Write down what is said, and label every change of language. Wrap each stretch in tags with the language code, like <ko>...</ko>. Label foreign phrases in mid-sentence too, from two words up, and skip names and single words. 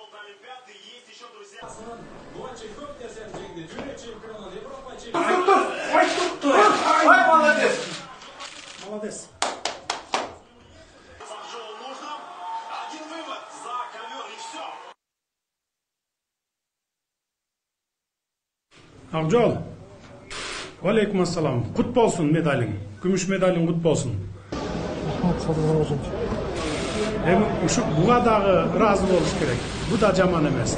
<ru>Ай, молодец! Молодец. Один вывод за ковер и все.</ru> <kk>Ақжол.</kk> <ar>عليكم السلام.</ar> <kk>Құт болсын медалің. Күміш медалің құт болсын. Бұға дағы разы болуш керек. Бұл да жаман емес.</kk>